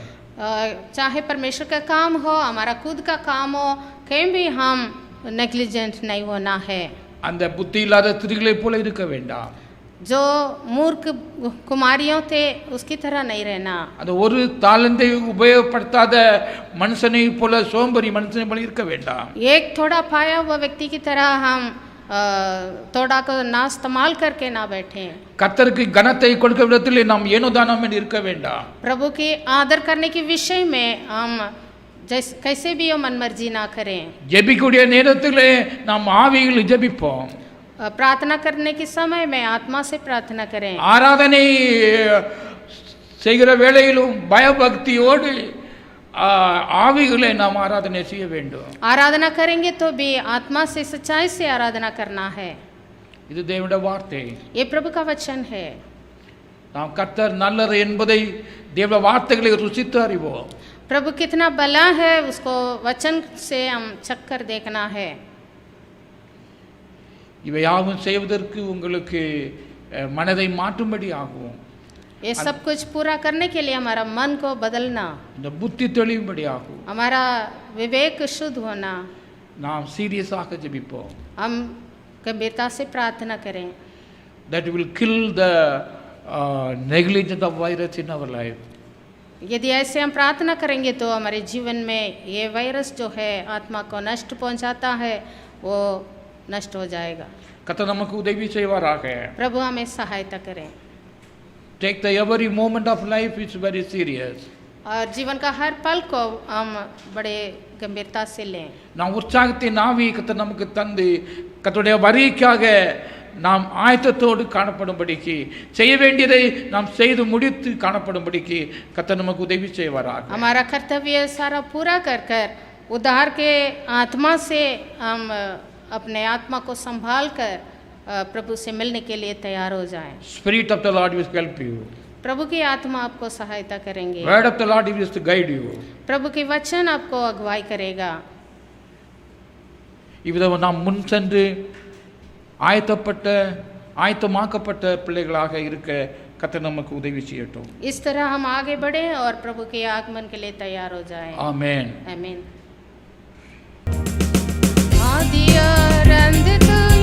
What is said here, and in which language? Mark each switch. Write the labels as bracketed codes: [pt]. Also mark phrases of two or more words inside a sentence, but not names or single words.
[hi] चाहे परमेश्वर का काम हो, हमारा खुद का काम हो, कहीं भी हम नेग्लिजेंट नहीं होना है. [ta] அந்த புத்தி இல்லாத ஸ்திரீகளை போல இருக்க வேண்டாம். [hi] जो मूर्ख कुमारियों थे उसकी तरह नहीं रहना. [ta] அந்த ஒரு தாளந்தை உபயோகப்படுத்தாத மனுஷனை போல, சோம்பேறி மனுஷனை போல இருக்க வேண்டாம். [hi] एक थोड़ा पाया हुआ व्यक्ति की तरह हम थोड़ा को ना इस्तेमाल करके ना बैठे. [ta] கர்த்தருக்கு கனத்தை கொடுக்க விதத்தில் நாம் ஏனோ தானம் இருக்க வேண்டாம். [hi] प्रभु की आदर करने के विषय में हम कैसे भी मन मर्जी ना करें. [ta] ஜெபிக்கக்கூடிய நேரத்திலே நாம் ஆவியில் ஜெபிப்போம். [hi] प्रार्थना करने के समय में आत्मा से प्रार्थना करें. [ta] ஆராதனை செய்கிற வேளையிலும் பயபக்தியோடு ஆவிகளை நாம் ஆராதனை செய்ய வேண்டும். [hi] आराधना करेंगे तो भी आत्मा से सच्चाई से आराधना करना है. [ta] இது தேவனுடைய வார்த்தை. [hi] ये प्रभु का वचन है. [ta] நாம் கர்த்தர் நல்லது என்பதை தேவ வார்த்தைகளை ருசித்து அறிவோம். [hi] प्रभु कितना भला है उसको वचन से हम चक्कर देखना है. [ta] இவை யாவும் செய்வதற்கு உங்களுக்கு மனதை மாற்றும்படி ஆகும். [hi] ये सब कुछ पूरा करने के लिए हमारा मन को बदलना, [ta] இந்த புத்தி தெளியும்படி ஆகும். [hi] हमारा विवेक शुद्ध होना. [ta] நாம் சீரியஸாக ஜெபிப்போம். [hi] हम गंभीरता से प्रार्थना करें. [en] That will kill the negligence of virus in our life. [hi] यदि ऐसे हम प्रार्थना करेंगे तो हमारे जीवन में ये वायरस जो है आत्मा को नष्ट पहुंचाता है वो नष्ट हो जाएगा. [ta] கர்த்தர் நமக்கு உதவி செய்வாராக. [hi] प्रभु हमें सहायता करें. [en] Take the every moment of life is very serious. [hi] और जीवन का हर पल को हम बड़े गंभीरता से लें. [ta] நாம் உற்சாகத்தின் ஆவி கர்த்தர் நமக்கு தந்து கர்த்தருடைய வருகைக்காக நாம் ஆயத்தத்தோடு காணப்படும்படிக்கு, செய்ய வேண்டியதை நாம் செய்து முடித்து காணப்படும்படிக்கு கர்த்தர் நமக்கு உதவி செய்வாராக. [hi] हमारा कर्तव्य सारा पूरा कर कर उद्धार के आत्मा से हम अपने आत्मा को संभाल कर प्रभु से मिलने के लिए तैयार हो जाएं। [en] Spirit of the Lord will help you. [hi] प्रभु की आत्मा आपको सहायता करेंगे। [en] Word of the Lord is to guide you. [hi] प्रभु की वचन आपको अगुवाई करेगा। [ta] இவ்விதம் நாம் முன் சென்று ஆயத்தமாக்கப்பட்ட பிள்ளைகளாக இருக்க கர்த்தர் நமக்கு உதவி செய்யட்டும். [hi] इस तरह हम आगे बढ़े और प्रभु के आगमन के लिए तैयार हो जाएं। आमेन. आमीन। आदि और अंत